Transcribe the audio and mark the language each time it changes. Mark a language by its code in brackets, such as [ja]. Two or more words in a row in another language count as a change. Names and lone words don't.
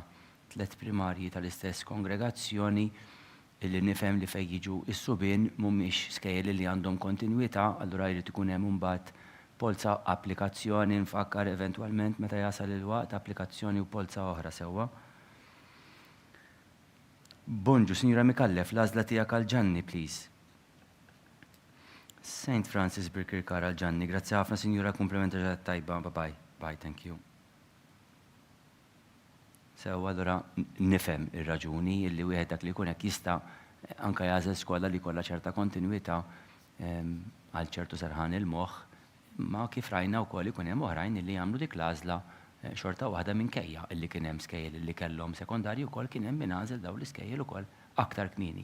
[mt] 3 primarji tal-istess kongregazzjoni illi nifhem li fejn jiġu is-subien mhumiex skejjel li għandhom kontinwità, allura jrid ikun hemm imbagħad polza applikazzjoni nfakkar eventwalment meta jasal il-waqt applikazzjoni u polza oħra sewwa. Bonġu, Sinjura Mikallef, l-għażla tiegħek għal Ġanni, please. St. Francis Birkirkara għal Ġanni, grazzi ħafna Sinjura, komplimenta ġad tajba, [en] bye, bye, thank you. [mt] Sewwa allura nifhem ir-raġuni illi wieħed dak li jkun hekk jista' anke jażel skola li jkollha ċerta kontinwità għal ċertu serħan il-moħħ, ma kif rajna wkoll ikun hemm oħrajn illi jagħmlu dik l-għażla xorta waħda minkejja illi kien hemm skejjel illi kellhom sekondarji wkoll kien hemm min għażel dawn l-iskejjel ukoll aktar kmieni.